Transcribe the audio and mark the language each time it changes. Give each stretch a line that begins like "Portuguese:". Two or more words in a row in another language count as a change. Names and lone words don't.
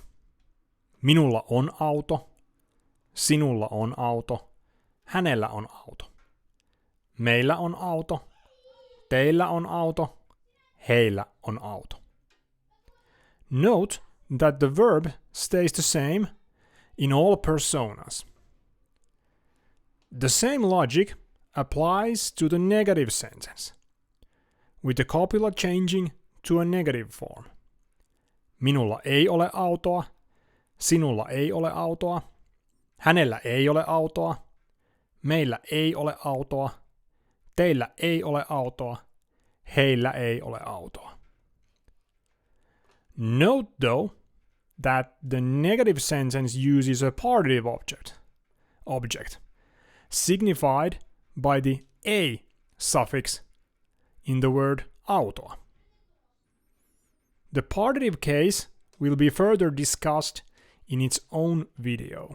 Finnish: Minulla on auto. Sinulla on auto. Hänellä on auto. Meillä on auto. Teillä on auto. Heillä on auto.
English: Note that the verb stays the same in all personas. The same logic applies to the negative sentence, with the copula changing to a negative form.
Finnish: Minulla ei ole autoa. Sinulla ei ole autoa. Hänellä ei ole autoa. Meillä ei ole autoa. Teillä ei ole autoa. Heillä ei ole autoa.
English: Note though that the negative sentence uses a partitive object signified by the a suffix in the word autoa. The partitive case will be further discussed in its own video.